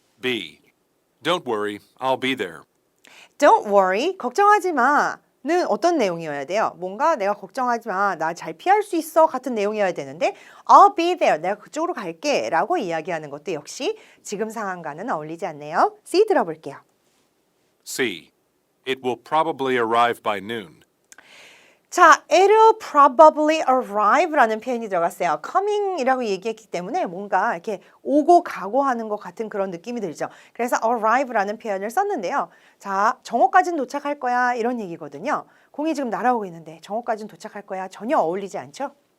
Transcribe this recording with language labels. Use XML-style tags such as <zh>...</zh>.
<en>B. Don't worry, I'll be there. Don't worry,</en> <ko>걱정하지 마. 는 어떤 내용이어야 돼요? 뭔가 내가 걱정하지 마, 나 잘 피할 수 있어 같은 내용이어야 되는데</ko> <en>I'll be there,</en> <ko>내가 그쪽으로 갈게 라고 이야기하는 것도 역시 지금 상황과는 어울리지 않네요. C 들어볼게요.</ko> <en>C. It will probably arrive by noon.</en> <ko>자,</ko> <en>it'll probably arrive</en> <ko>라는 표현이 들어갔어요. coming이라고 얘기했기 때문에 뭔가 이렇게 오고 가고 하는 것 같은 그런 느낌이 들죠. 그래서 arrive라는 표현을 썼는데요. 자, 정오까지는 도착할 거야 이런 얘기거든요. 공이 지금 날아오고 있는데 정오까지는 도착할 거야 전혀 어울리지 않죠?</ko>